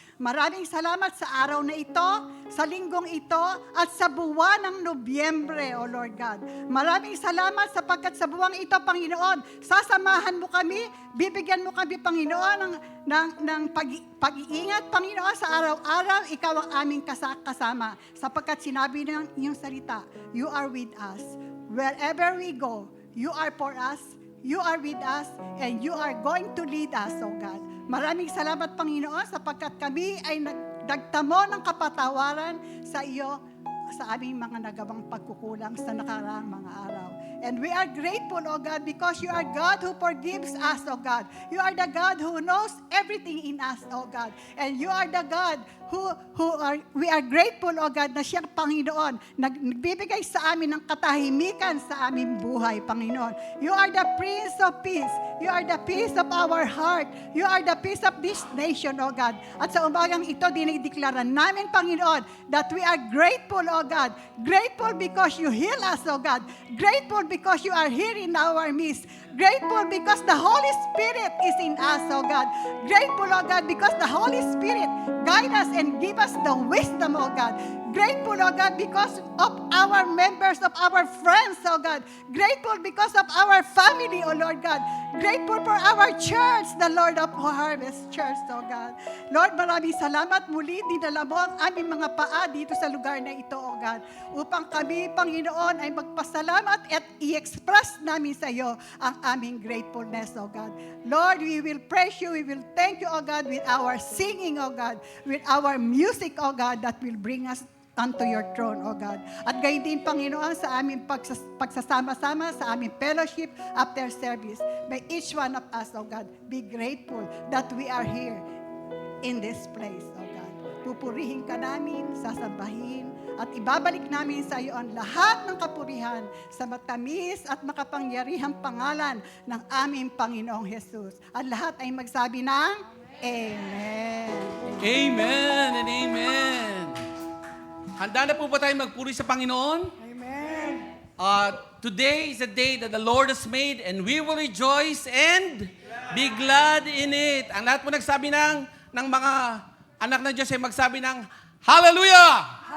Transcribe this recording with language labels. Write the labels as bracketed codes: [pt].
[tl] Maraming salamat sa araw na ito, sa linggong ito, at sa buwan ng Nobyembre, O Lord God. Maraming salamat sapagkat sa buwang ito, Panginoon, sasamahan mo kami, bibigyan mo kami, Panginoon, ng pag-iingat, Panginoon, sa araw-araw, ikaw ang aming kasama. Sapagkat sinabi ng iyong salita, [en] you are with us. Wherever we go, you are for us, you are with us, and you are going to lead us, O God. [tl] Maraming salamat, Panginoon, sapagkat kami ay nagtamo ng kapatawaran sa iyo sa aming mga nagawang pagkukulang sa nakaraang mga araw. [en] And we are grateful, O God, because you are God who forgives us, O God. You are the God who knows everything in us, O God. And you are the God we are grateful, O God, [tl] na siyang Panginoon, nagbibigay sa amin ng katahimikan sa aming buhay, Panginoon. [en] You are the Prince of Peace. You are the peace of our heart. You are the peace of this nation, O God. [tl] At sa umagang ito, dinideklara namin, Panginoon, [en] that we are grateful, O God. Grateful because you heal us, O God. Grateful because you are here in our midst. Grateful because the Holy Spirit is in us, O God. Grateful, O God, because the Holy Spirit guide us and give us the wisdom, O God. Grateful, O God, because of our members, of our friends, O God. Grateful because of our family, O Lord God. Grateful for our church, the Lord of Harvest Church, O God. [tl] Lord, maraming salamat muli. Dinala mo ang aming mga paa dito sa lugar na ito, O God. Upang kami, Panginoon, ay magpasalamat at i-express namin sa iyo ang aming gratefulness, O God. [en] Lord, we will praise you, we will thank you, O God, with our singing, O God, with our music, O God, that will bring us unto your throne, O God. [tl] At gayon din, Panginoon, sa aming pagsasama-sama, sa aming [en] fellowship after service. May each one of us, O God, be grateful that we are here in this place, O God. [tl] Pupurihin ka namin, sasambahin, at ibabalik namin sa iyo ang lahat ng kapurihan sa matamis at makapangyarihang pangalan ng aming Panginoong Jesus. At lahat ay magsabi ng Amen. [en] Amen and amen. [tl] Handa na po ba tayo magpuri sa Panginoon? [en] Amen. Today is the day that the Lord has made and we will rejoice and be glad in it. [tl] Ang lahat po nagsabi ng mga anak ng Diyos ay magsabi ng Hallelujah!